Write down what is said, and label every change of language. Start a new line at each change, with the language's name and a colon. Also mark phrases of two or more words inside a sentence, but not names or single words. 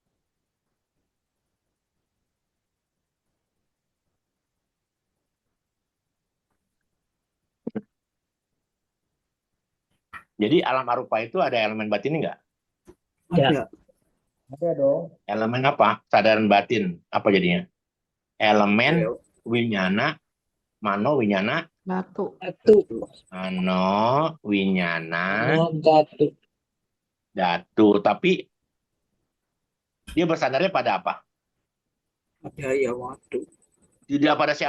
Indonesian: Jadi alam arupa itu ada elemen batin nggak? Ya. Ada. Ada dong. Elemen apa? Kesadaran batin. Apa jadinya? Elemen Ya,
Pali: winyana, mano winyana, Datu, Datu. mano winyana, Datu. datu.
Indonesian: Tapi dia bersandarnya pada apa? Hadayawatu. Tidak pada siapa?